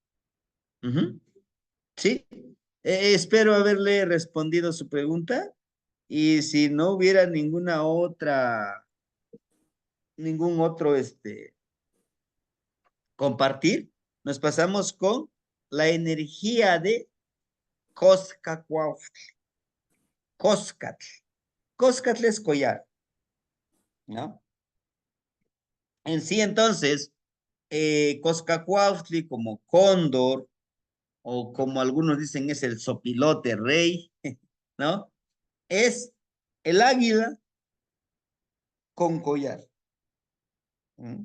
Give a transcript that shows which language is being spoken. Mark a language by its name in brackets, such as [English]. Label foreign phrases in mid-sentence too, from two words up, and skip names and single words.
[Spanish] Sí, espero haberle respondido su pregunta y si no hubiera ningún otro compartir, nos pasamos con la energía de Coscacuautl. Coscatl. Coscatl es collar, ¿no? En sí, entonces, Coscacuautli como cóndor, o como algunos dicen, es el sopilote rey, ¿no? Es el águila con collar, ¿no?